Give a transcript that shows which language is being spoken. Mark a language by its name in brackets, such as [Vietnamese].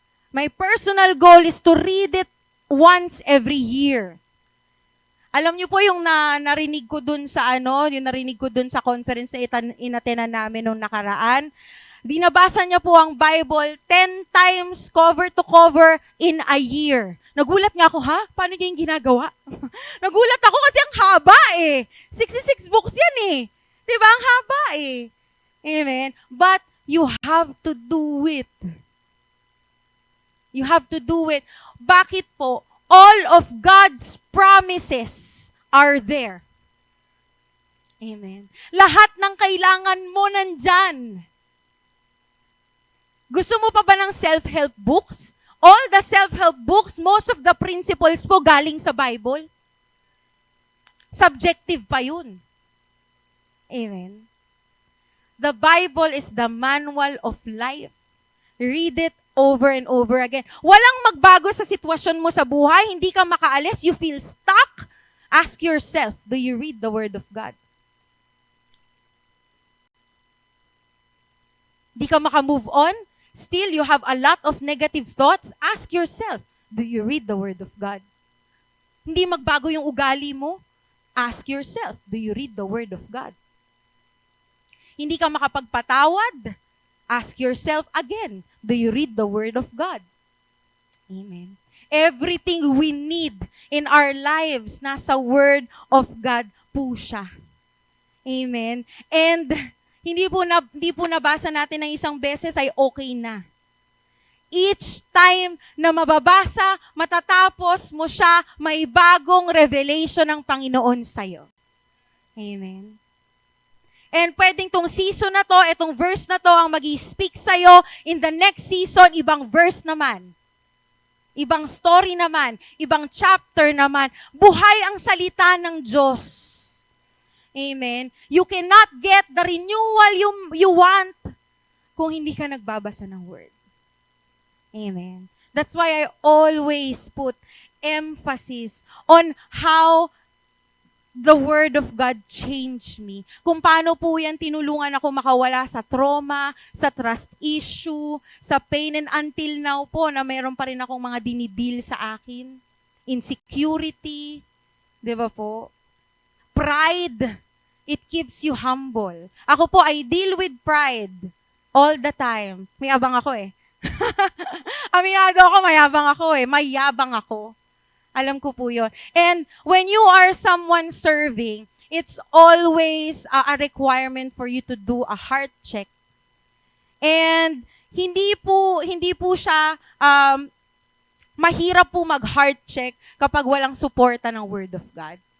[English] My personal goal is to read it once every year. [Filipino] Alam niyo po yung narinig ko dun sa yung narinig ko dun sa conference na inatenan namin nung nakaraan. Binabasa niya po ang [English] Bible 10 times cover to cover in a year. [Filipino] Nagulat nga ako, Paano niya yung ginagawa? Nagulat ako kasi ang haba 66 books yan Diba? Ang haba [English] Amen? But you have to do it. You have to do it. [Filipino] Bakit po? [English] All of God's promises are there. Amen. [Filipino] Lahat ng kailangan mo nandyan. Gusto mo pa ba ng [English] self-help books? All the self-help books, most of the principles [Filipino] po galing sa [English] Bible. [Filipino] Subjective pa yun. Amen. [English] The Bible is the manual of life. Read it over and over again. [Filipino] Walang magbago sa sitwasyon mo sa buhay. Hindi ka makaalis. [English] You feel stuck. Ask yourself, do you read the Word of God? [Filipino] Di ka makamove on? [English] Still, you have a lot of negative thoughts? Ask yourself, do you read the Word of God? [Filipino] Hindi magbago yung ugali mo? [English] Ask yourself, do you read the Word of God? [Filipino] Hindi ka makapagpatawad? [English] Ask yourself again, do you read the Word of God? Amen. Everything we need in our lives, [Filipino] nasa Word of God po siya. [English] Amen. [Filipino] And hindi po nabasa natin ng isang beses ay okay na. [English] Each time [Filipino] na mababasa, matatapos mo siya, may bagong revelation ng Panginoon sa'yo. Amen. And pwedeng tong season na to, itong verse na to, ang mag-i-speak sa'yo. [English] In the next season, [Filipino] ibang verse naman. Ibang story naman. Ibang chapter naman. Buhay ang salita ng Diyos. [English] Amen. You cannot get the renewal you want [Filipino] kung hindi ka nagbabasa ng Word. [English] Amen. That's why I always put emphasis on how the Word of God changed me. [Filipino] Kung paano po yan tinulungan ako makawala sa trauma, sa trust issue, sa pain, [English] and until now [Filipino] po na mayroon pa rin akong mga dinidil sa akin. Insecurity, di ba po? [English] Pride, it keeps you humble. [Filipino] Ako po, [English] I deal with pride all the time. [Filipino] May abang ako Aminado ako, mayabang ako Mayabang ako. Alam ko po yun. [English] And when you are someone serving, it's always a requirement for you to do a heart check. [Filipino] And hindi po siya mahirap po mag-heart check kapag walang suporta ng Word of God.